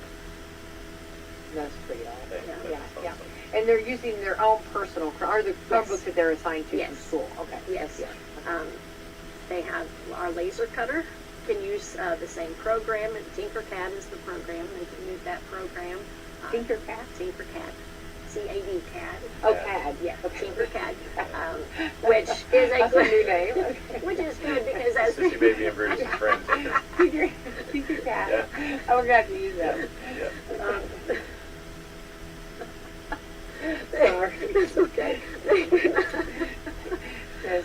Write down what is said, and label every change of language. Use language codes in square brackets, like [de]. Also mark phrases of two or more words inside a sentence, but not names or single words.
[en] That's pretty awesome. Yeah. Yeah. And they're using their own personal, or the Chromebooks that they're assigned to Yes. from school. Okay. Yes. Yeah. They have our laser cutter. Can use the same program. And Tinkercad is the program. They can use that program. Tinkercad? Tinkercad. CAD CAD. Oh, CAD. Yeah, Okay. Tinkercad, which is a That's a new name. Okay. which is good because as Sissy Baby and Bruce's friends. Tinkercad. Yeah. Oh, we're going to have to use that. Yeah. Sorry. It's okay. Yes,